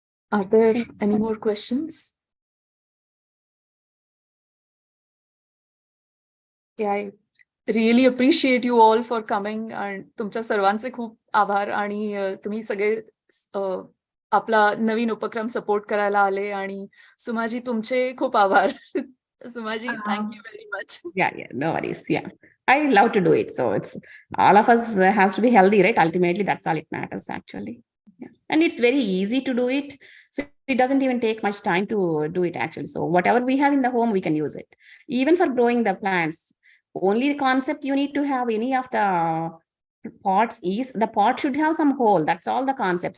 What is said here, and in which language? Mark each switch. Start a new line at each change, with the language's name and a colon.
English: Are there any more questions? Yeah, I really appreciate you all for coming.
Marathi: आणि तुमच्या सर्वांचे खूप आभार. आणि तुम्ही सगळे आपला नवीन उपक्रम सपोर्ट करायला आले. आणि सुमाजी, तुमचे खूप आभार.
English: Sumaji, thank you very much. Yeah, no worries. Yeah, I love to do it. So it's all of us has to be healthy, right? Ultimately, that's all it matters actually. Yeah. And it's very easy to do it. So it doesn't even take much time to do it actually. So whatever we have in the home, we can use it. Even for growing the plants, only the concept you need to have any of the pots is the pot should have some hole. That's all the concept.